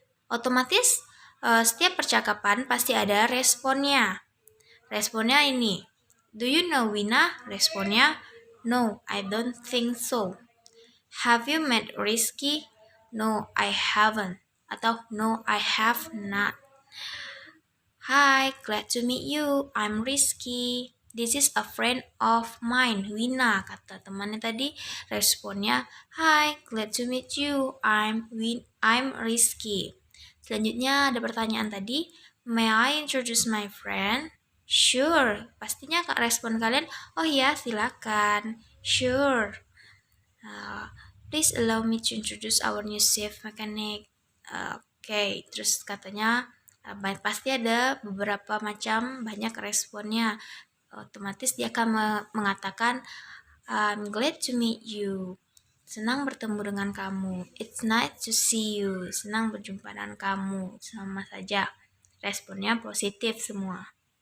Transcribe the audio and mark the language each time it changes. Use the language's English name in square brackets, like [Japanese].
[Indonesian] Otomatis setiap percakapan pasti ada responnya. Responnya ini. [English] Do you know Wina? Responnya, no, I don't think so. Have you met Rizky? No, I haven't. Atau no, I have not. Hi, glad to meet you. I'm Rizky. This is a friend of mine, Wina. [Indonesian] Kata temannya tadi, responnya, [English] Hi, glad to meet you. I'm Rizky. [Indonesian] Selanjutnya ada pertanyaan tadi, [English] May I introduce my friend? Sure. [Indonesian] Pastinya respon kalian, oh ya, silakan. Sure. [English] Please allow me to introduce our new chief mechanic. [Indonesian] Oke, terus katanya pasti ada beberapa macam banyak responnya. Otomatis dia akan mengatakan [English] I'm glad to meet you. [Indonesian] Senang bertemu dengan kamu. [English] It's nice to see you. [Indonesian] Senang berjumpa dengan kamu. Sama saja. Responnya positif semua.